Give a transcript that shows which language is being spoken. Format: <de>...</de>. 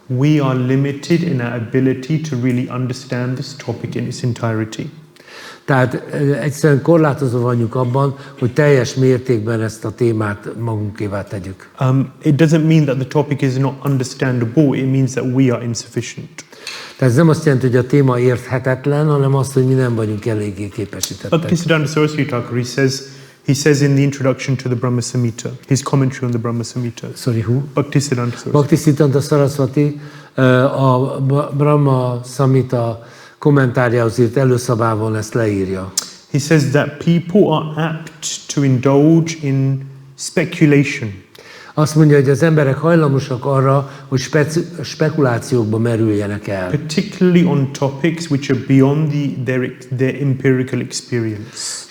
<en>We are limited in our ability to really understand this topic in its entirety.</en> <hu>Tehát egyszerűen korlátozva vagyunk abban, hogy teljes mértékben ezt a témát magunkévá tegyük.</hu> <en>It doesn't mean that the topic is not understandable, it means that we are insufficient.</en> <hu>Tehát ez nem azt jelenti, hogy a téma érthetetlen, hanem azt, hogy mi nem vagyunk eléggé képesítettek.</hu> <en>Bhaktisiddhanta Saraswati Thakur, he says in the introduction to the Brahma Samhita, his commentary on the Brahma Samhita. Sorry, who? Bhaktisiddhanta Saraswati.</en> <hu>Bhaktisiddhanta Saraswati a Brahma Samhita kommentárjához írt előszabában ezt leírja.</hu> <en>He says that people are apt to indulge in speculation.</en> <hu>Azt mondja, hogy az emberek hajlamosak arra, hogy spekulációkba merüljenek el.</hu> <en>Particularly on topics which are beyond their empirical experience.</en>